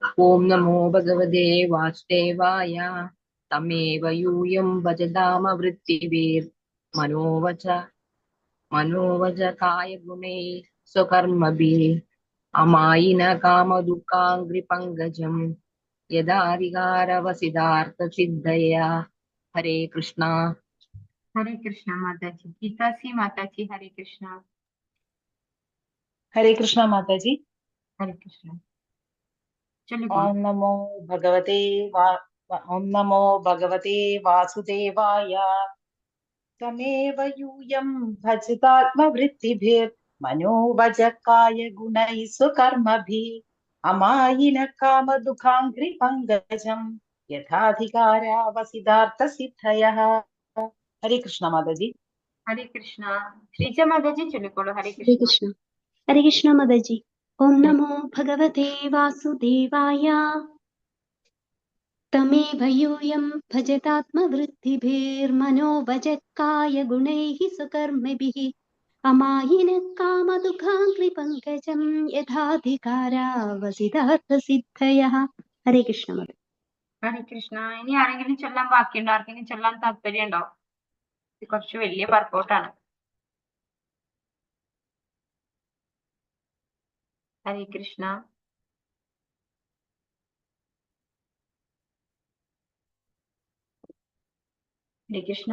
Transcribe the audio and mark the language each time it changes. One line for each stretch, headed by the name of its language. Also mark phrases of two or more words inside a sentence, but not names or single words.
Sanskrit: ഓം നമോ ഭഗവതേ വാസുദേവായ തമേവ യൂയം ഭജതാമവൃത്തിഭിർ മനോവച കായ ഗുണൈ സ്വകർമ്മഭിः അമായിന കാമദുഃഖാംഗ്രി പങ്കജം യഥാധികാരവസിതാർത്ഥസിദ്ധയ.
Malayalam: ഹരേ കൃഷ്ണ.
Hindi: हरे कृष्णा माता जी। गीता सी माता जी हरे कृष्णा। हरे कृष्णा माता जी। हरे कृष्णा। चलिए
Sanskrit: ओम नमो भगवते वासुदेवाय तमेव यूयं भजतात्मवृत्तिभिर्मनोवचकाय गुणैः स्वकर्मभिः अमायिन कामदुःखाङ्घ्रि पङ्कजं यथाधिकारावसिदार्थसिद्धयः.
Hindi: हरे कृष्णा माता जी। हरे कृष्णा। श्रीजा माता जी चलिए बोलो हरे हरे कृष्णा। कृष्ण। हरे कृष्ण माता जी।
Sanskrit: ओम नमो भगवते वासुदेवाय तमेव यूयं भजतात्मवृत्तिभिर्मनोवचकाय गुणैः स्वकर्मभिः अमायिनः कामदुःखाङ्घ्रिपङ्कजं यथाधिकारावसिदार्थसिद्धयः.
Hindi: हरे कृष्ण माता.
Malayalam: ഹരേ കൃഷ്ണ. ഇനി ആരെങ്കിലും ചൊല്ലാൻ ബാക്കിയുണ്ടോ? ആർക്കെങ്കിലും ചൊല്ലാൻ താല്പര്യം ഉണ്ടോ? ഇത് കുറച്ച് വലിയ വർക്കൗട്ടാണ്. ഹരേ കൃഷ്ണ. ഹരേ കൃഷ്ണ.